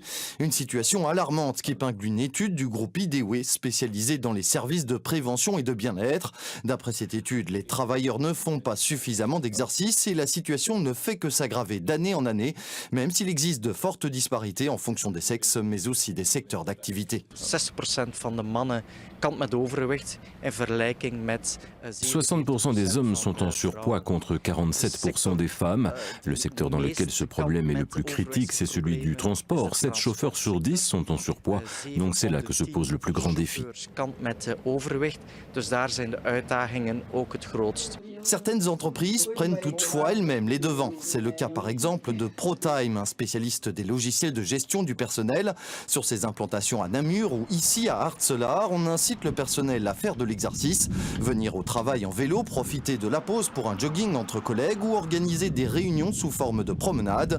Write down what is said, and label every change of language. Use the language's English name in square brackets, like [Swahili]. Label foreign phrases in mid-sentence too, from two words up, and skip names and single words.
[French] Une situation alarmante qu'épingle une étude du groupe IDEWE spécialisé dans les services de prévention et de bien-être. D'après cette étude, les travailleurs ne font pas suffisamment d'exercice et la situation ne fait que s'aggraver d'année en année, même s'il existe de fortes disparités en fonction des sexes, mais aussi des secteurs d'activité. [Dutch] 60% van de mannen kampt met overgewicht in vergelijking met [French] 60% des hommes sont en surpoids contre 47% des femmes. Le secteur dans lequel ce problème est le plus critique, c'est celui du transport. 7 chauffeurs sur 10 sont en surpoids, donc c'est là que se pose le plus grand défi. [Dutch] kampt met overgewicht, dus daar zijn de uitdagingen ook het grootst. [French] Certaines entreprises prennent toutefois elles-mêmes les devants. C'est le cas par exemple de ProTime, un spécialiste des logiciels de gestion du personnel. Sur ses implantations à Namur ou ici à Artselaar, on incite le personnel à faire de l'exercice, venir au travail en vélo, profiter de la pause pour un jogging entre collègues ou organiser des réunions sous forme de promenade.